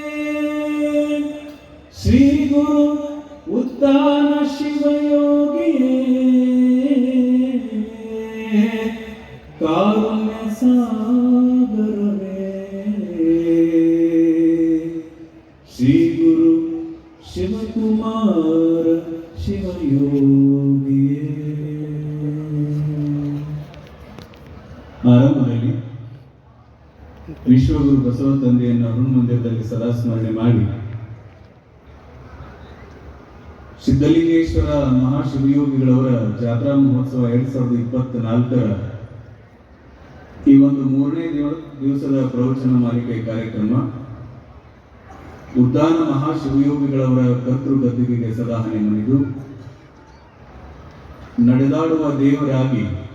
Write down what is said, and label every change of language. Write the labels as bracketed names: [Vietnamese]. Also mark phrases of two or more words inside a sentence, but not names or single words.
[Kannada] ಶ್ರೀ ಗುರು ಉದ್ದಾನ ಶಿವಯೋಗಿಯೇ ಕಾರುಣ್ಯ ಸಾಗರವೇ ಶ್ರೀ ಗುರು ಶಿವಕುಮಾರ ಶಿವಯೋಗಿಯೇ ಆರಂಭದಲ್ಲಿ ವಿಶ್ವಗುರು ಬಸವ ತಂದೆಯನ್ನು ಅರುಣ ಮಂದಿರದಲ್ಲಿ ಸದಾ ಸ್ಮರಣೆ ಮಾಡಿ ಸಿದ್ಧಲಿಂಗೇಶ್ವರ ಮಹಾಶಿವಯೋಗಿಗಳವರ ಜಾತ್ರಾ ಮಹೋತ್ಸವ 2024ರ ಈ ಒಂದು 3ನೇ ದಿವಸದ ಪ್ರವಚನ ಮಾಲಿಕೆ ಕಾರ್ಯಕ್ರಮ ಉದ್ದಾನ ಮಹಾಶಿವಯೋಗಿಗಳವರ ಕರ್ತೃ ಗದ್ದುಗೆಗೆ ಸದಾ ಹಣೆ ಮಣಿದು ನಡೆದಾಡುವ ದೇವರಾಗಿ